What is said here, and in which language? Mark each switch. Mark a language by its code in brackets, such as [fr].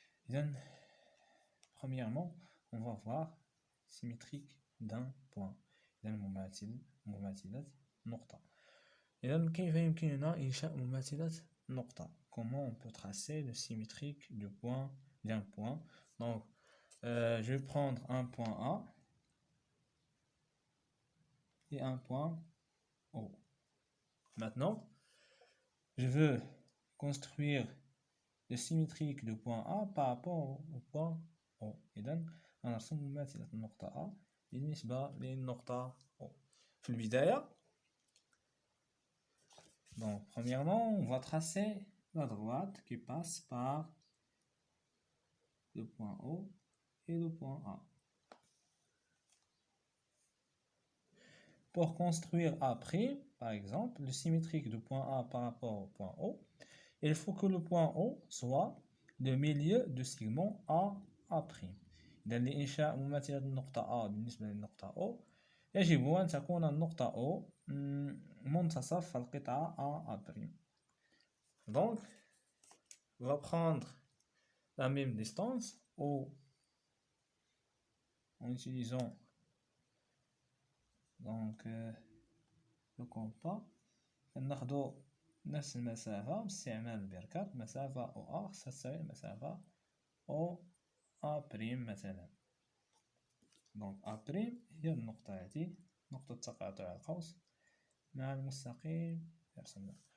[fr] إذن premièrement, on va voir symétrique d'un point. [ar] إذن مماثلة نقطة. إذن كيف يمكننا إنشاء مماثلة نقطة? [fr] Comment on peut tracer le symétrique d'un point? Donc, je vais prendre un point A et un point O. Maintenant, je veux construire le symétrique du point A par rapport au point O. [ar] إذن نرسم مماثلة النقطة A بالنسبة للنقطة O. في البداية, [fr] donc premièrement, on va tracer la droite qui passe par le point O et le point A. Pour construire A', par exemple, le symétrique du point A par rapport au point O, il faut que le point O soit le milieu du segment A'. [ar] إذا لإنشاء مماثلة النقطة A بالنسبة للنقطة O يجب أن تكون النقطة O منتصف القطعة A'. [fr] Donc, on va prendre la même distance en utilisant donc le compas. [ar] ناخدو نفس المسافة باستعمال البركات. مسافة OA تساوي المسافة OA' مثلا. donc A' هي النقطة هذه، نقطة تقاطع القوس مع المستقيم رسمنا.